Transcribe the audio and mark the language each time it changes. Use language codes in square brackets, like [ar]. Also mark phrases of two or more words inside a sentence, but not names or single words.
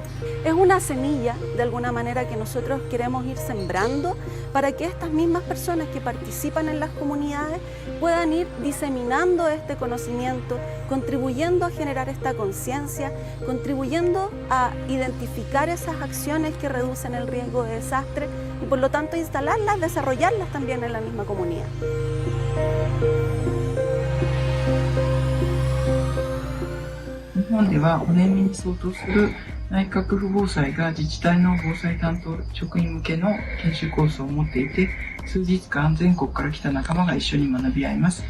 [es] Es una semilla, de alguna manera, que nosotros queremos ir sembrando para que estas mismas personas que participan en las comunidades puedan ir diseminando este conocimiento, contribuyendo a generar esta conciencia, contribuyendo a identificar esas acciones que reducen el riesgo de desastre y por lo tanto instalarlas, desarrollarlas también en la misma comunidad. [ja] 日本ではONEMIに相当する内閣府防災が自治体の防災担当職員向けの研修コースを持っていて、数日間全国から来た仲間が一緒に学び合います。